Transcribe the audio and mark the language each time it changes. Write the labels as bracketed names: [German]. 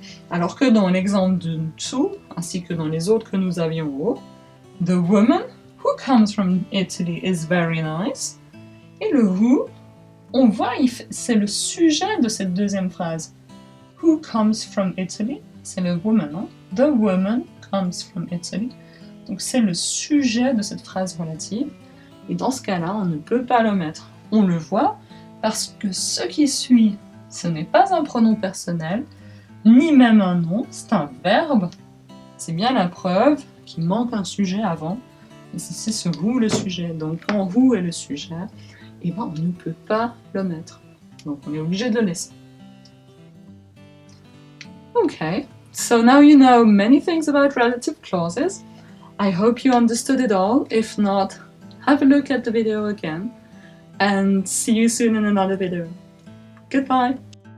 [French] Alors que dans l'exemple de dessous, ainsi que dans les autres que nous avions en haut, [English] the woman who comes from Italy is very nice. [French] Et le who, on voit, c'est le sujet de cette deuxième phrase. [English] Who comes from Italy? [French] C'est le woman, hein? [English] The woman comes from Italy. [French] Donc c'est le sujet de cette phrase relative. Et dans ce cas-là, on ne peut pas l'omettre. On le voit parce que ce qui suit, ce n'est pas un pronom personnel, ni même un nom, c'est un verbe. C'est bien la preuve qu'il manque un sujet avant. Et c'est ce who le sujet. Donc quand who est le sujet, eh ben, on ne peut pas l'omettre. Donc on est obligé de le laisser. [English] Okay, so now you know many things about relative clauses. I hope you understood it all. If not, have a look at the video again. And see you soon in another video. Goodbye!